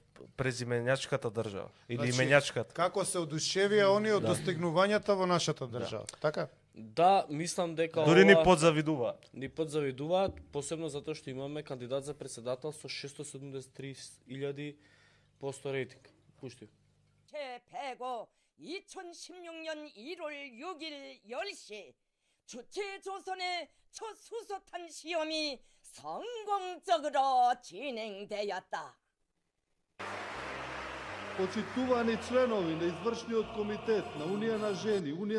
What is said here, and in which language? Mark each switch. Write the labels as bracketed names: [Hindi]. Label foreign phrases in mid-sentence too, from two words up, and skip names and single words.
[Macedonian] Од презименјачката држава или Значи, именјачката. Како се одушевија они од достигнувањата во нашата држава. Така? Да, мислам дека Дури ни подзавидуваат. Ни подзавидуваат, посебно затоа што имаме кандидат за председател со 673.000% рейтинг. Пушти. [Korean] 제 105호 2016년 1월 6일 10시 주체조선의 첫 수소탄 시험이 성공적으로 진행되었다. [Macedonian] Почитувани членови на извршниот комитет на Унија на жени, Унија